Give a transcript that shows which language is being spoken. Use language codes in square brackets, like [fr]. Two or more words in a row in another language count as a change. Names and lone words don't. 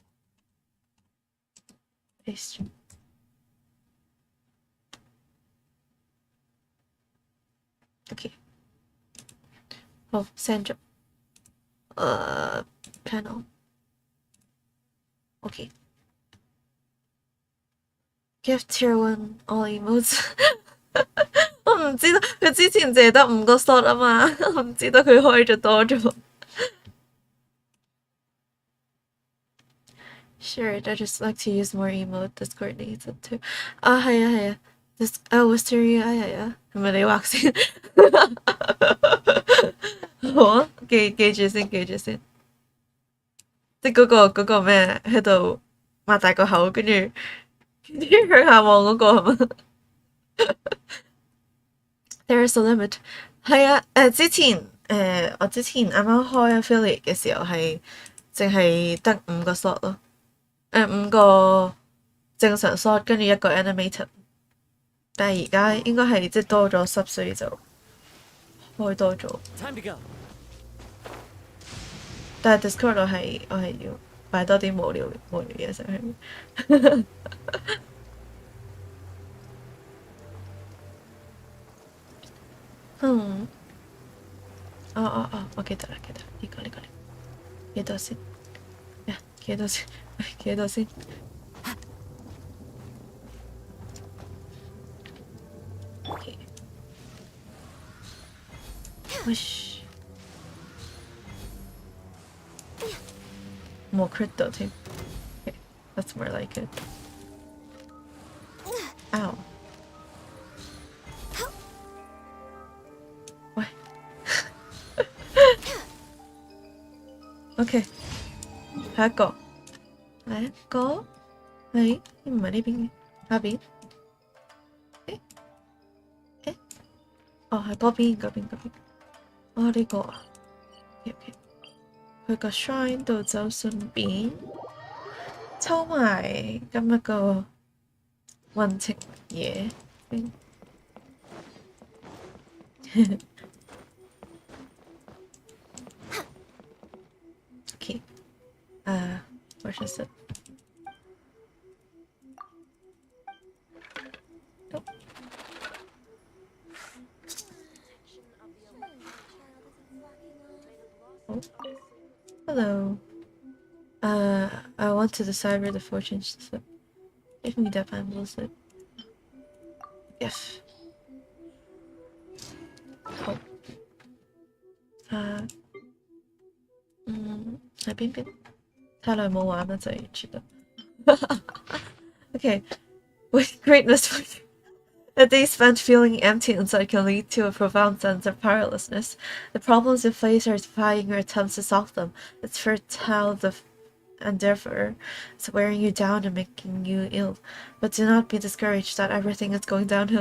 [en] Paste. Okay. Send job. Panel. Okay. Give Tier 1 all emotes. [yue] 我唔知道佢之前淨係得5個 slot 啊嘛，我唔知道佢開咗多咗。 [en] Sure, I just like to use more emote. Discord needs it too. [yue] 係啊。Wisteria 係咪你畫先？好啊，記住先。即係嗰個咩喺度擘大個口，跟住向下望嗰個係嘛？ [en] There's a limit。 [yue] 係啊，之前我之前啱啱開 affiliate 嘅時候係淨係得5個 slot 咯，5個正常 slot 跟住1個 animated， 但係而家應該係即係多咗10，所以就開多咗。 [en] Time to go. [yue] 但係 Discord 我係要擺多啲無聊嘢上去。我記得啦，呢個幾多先？幾多先？OK， Wish， 冇 crit 到添。 [en] Okay, that's more like it. Ow。 [yue] 喂。OK， 下一個，係唔係呢邊嘅？下邊？係嗰邊。呢個啊。OK， 去個 shrine 度就順便抽埋今日個運程嘢。Okay. [en] Where's this? Nope. Oh. Hello. I want to decide where the fortune should slip. Give me that bamboo slip. Yes. Oh. [yue] 喺邊？太耐冇玩啦，就完全都。 [en] Okay, with great misfortune, a day spent feeling empty inside can lead to a profound sense of powerlessness. The problems you face are defying your attempts to solve them. It's fertile endeavor. It's wearing you down and making you ill. But do not be discouraged that everything is going downhill.